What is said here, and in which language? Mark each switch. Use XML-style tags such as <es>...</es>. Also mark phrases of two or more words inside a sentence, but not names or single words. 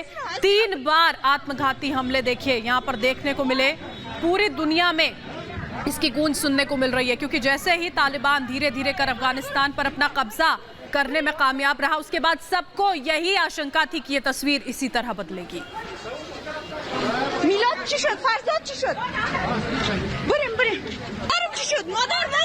<hi>3 बार आत्मघाती हमले देखिए यहाँ पर देखने को मिले। पूरी दुनिया में इसकी गूंज सुनने को मिल रही है, क्योंकि जैसे ही तालिबान धीरे धीरे कर अफगानिस्तान पर अपना कब्जा करने में कामयाब रहा, उसके बाद सबको यही आशंका थी कि ये तस्वीर इसी तरह बदलेगी।</hi> <fa>میلاد چی شد؟ فرزاد چی شد؟ بریم بریم. مادرم چی شد؟ مادر</fa>